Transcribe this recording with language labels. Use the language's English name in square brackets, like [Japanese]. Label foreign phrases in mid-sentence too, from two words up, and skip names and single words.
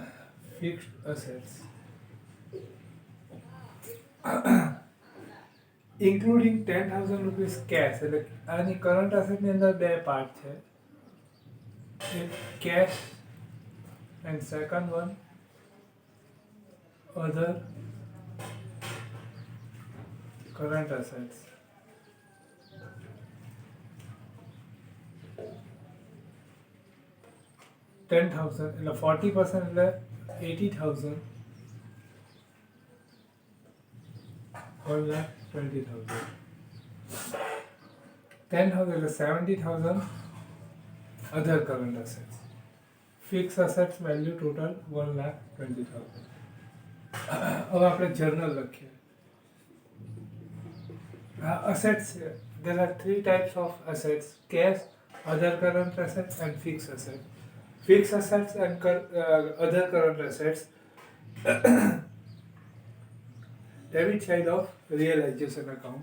[English] Fixed assets including 10,000 rupees cash, [Gujarati] એટલે આની [English] current assetની [Gujarati] અંદર બે પાર્ટ છે, એક [English] cash and second one other current assets. [Gujarati] $10,000 એટલે 40% એટલે 80,000, 1,20,000. 10,000 એટલે 70,000 [English] other current assets. Fixed assets value total 1,20,000. [Gujarati] હવે આપણે જર્નલ લખીએ. [English] Assets, there are three types of assets: cash, other current assets and fixed assets. Fixed assets and other current assets, debit side of realization account.